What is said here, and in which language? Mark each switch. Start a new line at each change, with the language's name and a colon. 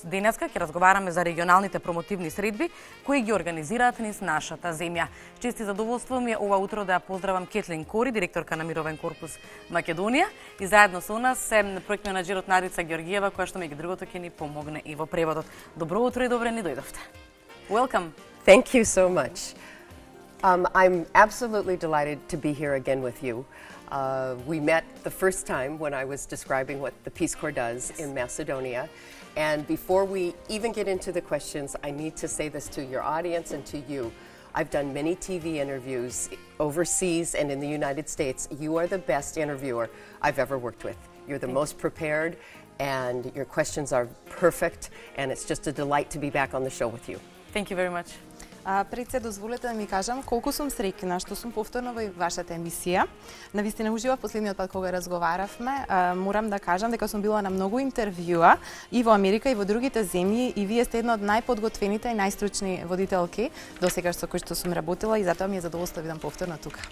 Macedonian: Денеска ќе разговараме за регионалните промотивни средби кои ги организираат низ нашата земја. Чест и задоволство ми е ова утро да ја поздравам Kathleen, директорка на Мировен корпус Македонија, и заедно со нас се проект менаџерот Надица Георгиева, која што меѓу другото ќе ни помогне и во преводот. Добро утро и добре ни дојдовте.
English: Welcome. Thank you so much. I'm absolutely delighted to be here again with you. We met the first time when I was describing what the Peace Corps does in Macedonia. And before we even get into the questions, I need to say this to your audience and to you. I've done many TV interviews overseas and in the United States. You are the best interviewer I've ever worked with. You're the most prepared, and your questions are perfect, and it's just a delight to be back on the show with you. Thank you very much.
Macedonian: Пред се дозволете да ми кажам колку сум среќна што сум повторно во вашата емисија. Навистина уживав последниот пат кога разговаравме. Морам да кажам дека сум била на многу интервјуа и во Америка и во другите земји, и вие сте една од најподготвените и најстручни водителки досега со кои што сум работила, и затоа ми е задоволство да видам повторно тука.